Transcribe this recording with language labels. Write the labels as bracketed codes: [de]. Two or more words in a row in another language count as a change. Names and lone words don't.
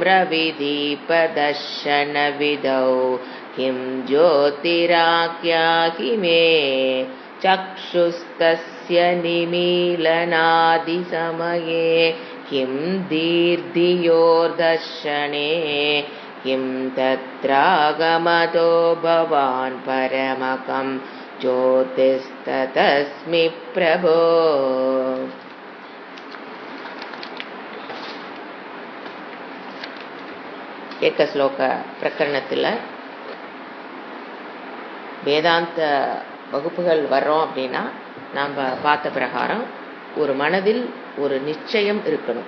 [sa] रविदीपदर्शनविधौ किं ज्योतिराख्याहि मे चक्षुस्तस्य निमीलनादिसमये किं दीर्धियोर्दर्शने किं तत्रागमतो भवान् परमकं ज्योतिस्ततस्मि प्रभो। [ta] ஏக ஸ்லோக பிரகரணத்தில் வேதாந்த வகுப்புகள் வர்றோம் அப்படின்னா நாம் பார்த்த பிரகாரம் ஒரு மனதில் ஒரு நிச்சயம் இருக்கணும்.